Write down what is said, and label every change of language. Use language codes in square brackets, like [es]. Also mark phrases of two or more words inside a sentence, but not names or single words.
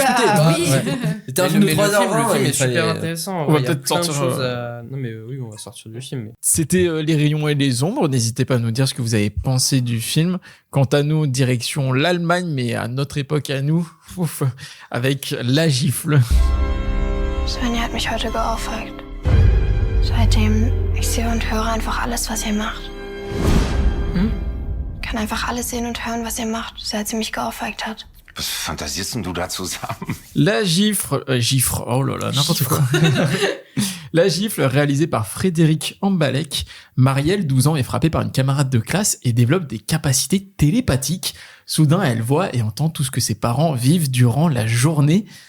[fr] discuté. C'était un film de 3h20. Le film est super intéressant. On va Il y a peut-être plein de sortir, choses à... Non, mais oui, on va sortir du film. Mais... C'était Les Rayons et les Ombres. N'hésitez pas à nous dire ce que vous avez pensé du film. Quant à nous, direction l'Allemagne, mais à notre époque à nous, avec La Gifle. [de] Svenja hat mich heute geohrfeigt. Seitdem, ich sehe und höre einfach alles, was ihr macht. Ich kann einfach alles sehen und hören, was ihr macht, seit sie mich geohrfeigt hat. Was fantasierst denn du da zusammen? [fr] La Gifle, oh là là, n'importe quoi. La Gifle, réalisée par Frédéric Ambalek. Marielle, 12 ans, est frappée par une camarade de classe et développe des capacités télépathiques. Soudain, elle voit et entend tout ce que ses parents vivent durant la journée.